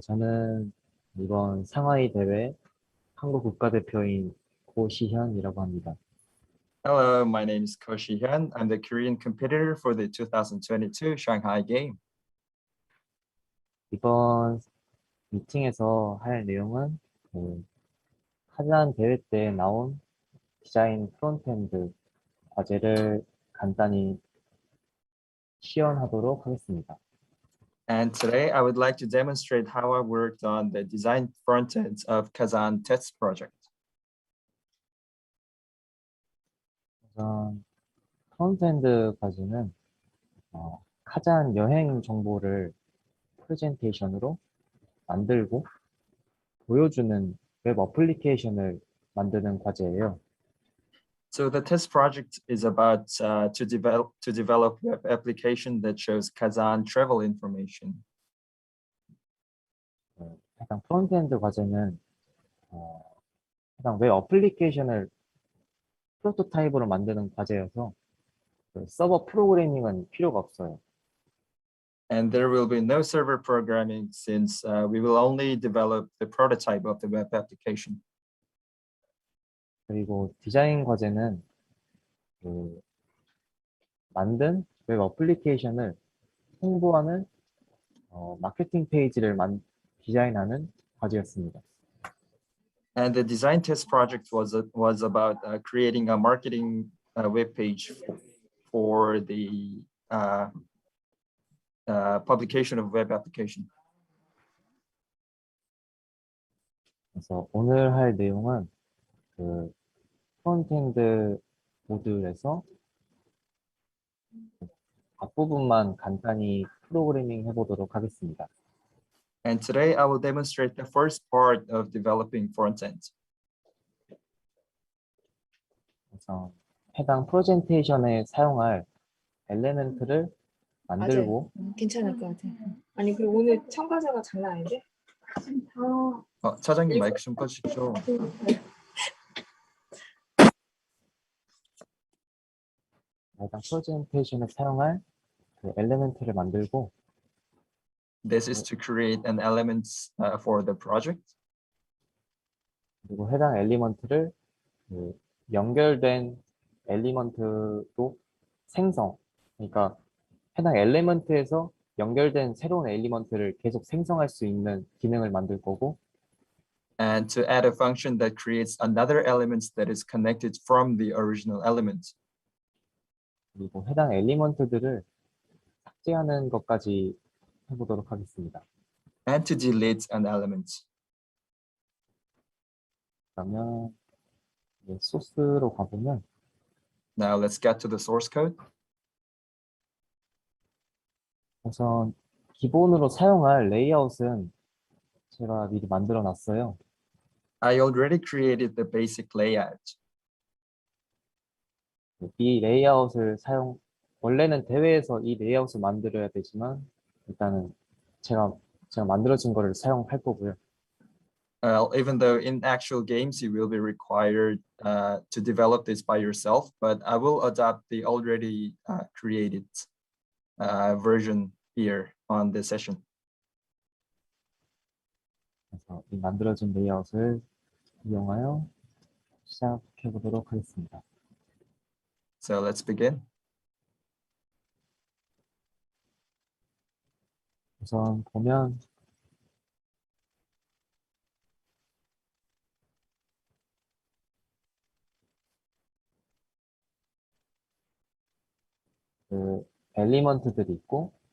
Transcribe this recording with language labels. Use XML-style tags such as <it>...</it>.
<ko>저는 이번 상하이 대회 한국 국가대표인 고시현이라고 합니다.</ko> <en>Hello, my name is Ko Shi-hyun. I'm the Korean competitor for the 2022 Shanghai game.</en> <ko>이번 미팅에서 할 내용은 하지만 대회 때 나온 디자인 프론트엔드 과제를 간단히 시연하도록 하겠습니다.</ko> <en>And today I would like to demonstrate how I worked on the design front ends of Kazan test project.</en> <ko>우선 프론트엔드 과제는 카잔 여행 정보를 프레젠테이션으로 만들고 보여주는 웹 어플리케이션을 만드는 과제예요.</ko> <en>So the test project is about to develop web application that shows Kazan travel information.</en> <ko>해당 프론트엔드 과제는 해당 웹 어플리케이션을 프로토타입으로 만드는 과제여서 서버 프로그래밍은 필요가 없어요.</ko> <en>And there will be no server programming since we will only develop the prototype of the web application.</en> <ko>그리고 디자인 과제는 그 만든 웹 어플리케이션을 홍보하는 마케팅 페이지를 디자인하는 과제였습니다.</ko> <en>And the design test project was about creating a marketing web page for the publication of web application.</en> <ko>그래서 오늘 할 내용은 그 프론트엔드 모듈에서 앞부분만 간단히 프로그래밍 해보도록 하겠습니다.</ko> <en>And today I will demonstrate the first part of developing front-end.</en> <ko>그래서 해당 프레젠테이션에 사용할 엘레멘트를 만들고 괜찮을 것 같아. 아니 그리고 오늘 참가자가 장난 아닌데? 차장님 마이크 좀 꺼주십시오. 해당 프레젠테이션에 사용할 그 엘레멘트를 만들고</ko> <en>This is to create an elements for the project.</en> <ko>그리고 해당 엘리먼트를 그 연결된 엘리먼트로 그러니까 해당 엘리먼트에서 연결된 새로운 엘리먼트를 계속 생성할 수 있는 기능을 만들 거고</ko> <en>And to add a function that creates another element that is connected from the original element.</en> <ko>그리고 해당 엘리먼트들을 삭제하는 것까지 해보도록 하겠습니다.</ko> <en>And to delete an element.</en> <ko>그러면 소스로 가보면</ko> <en>Now let's get to the source code.</en> <ko>우선 기본으로 사용할 레이아웃은 제가 미리 만들어 놨어요.</ko> <en>I already created the basic layout.</en> <ko>이 레이아웃을 원래는 대회에서 이 레이아웃을 만들어야 되지만 일단은 제가 만들어진 거를 사용할 거고요.</ko> <en>Even though in actual games you will be required to develop this by yourself, but I will adopt the already created version here on this session.</en> <ko>그래서 이 만들어진 레이아웃을 이용하여 시작해 보도록 하겠습니다.</ko> <en>So let's begin.</en> <ko>우선 보면 그 엘리먼트들이 있고</ko>